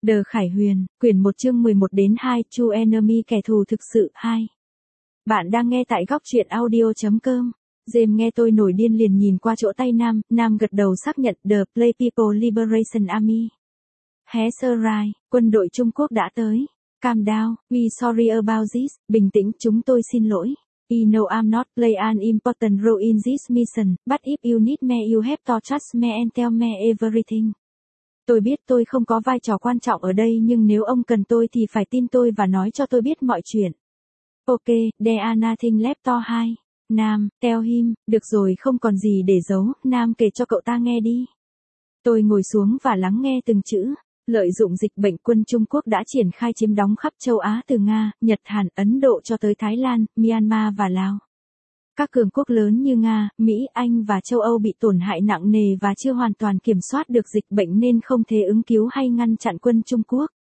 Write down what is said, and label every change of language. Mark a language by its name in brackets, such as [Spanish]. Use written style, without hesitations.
[Vietnamese] The Khải Huyền, quyển 1 chương 11 đến 2, [English] True Enemy [Vietnamese] kẻ thù thực sự 2. Bạn đang nghe tại gocchuyenaudio.com. Jem nghe tôi nổi điên liền nhìn qua chỗ tay nam gật đầu xác nhận The Play People Liberation Army. Hé sơ rai, quân đội Trung Quốc đã tới. [English] Calm down, we sorry about this, [Vietnamese] bình tĩnh, chúng tôi xin lỗi. [English] We know I'm not play an important role in this mission, but if you need me you have to trust me and tell me everything. [Vietnamese] Tôi biết tôi không có vai trò quan trọng ở đây nhưng nếu ông cần tôi thì phải tin tôi và nói cho tôi biết mọi chuyện. [English] Ok, there are nothing left to hide. [Vietnamese] Nam, [English] tell him, [Vietnamese] được rồi không còn gì để giấu, Nam kể cho cậu ta nghe đi. Tôi ngồi xuống và lắng nghe từng chữ. Lợi dụng dịch bệnh quân Trung Quốc đã triển khai chiếm đóng khắp châu Á từ Nga, Nhật, Hàn, Ấn Độ cho tới Thái Lan, Myanmar và Lào. Các cường quốc lớn như Nga, Mỹ, Anh và châu Âu bị tổn hại nặng nề và chưa hoàn toàn kiểm soát được dịch bệnh nên không thể ứng cứu hay ngăn chặn quân Trung Quốc.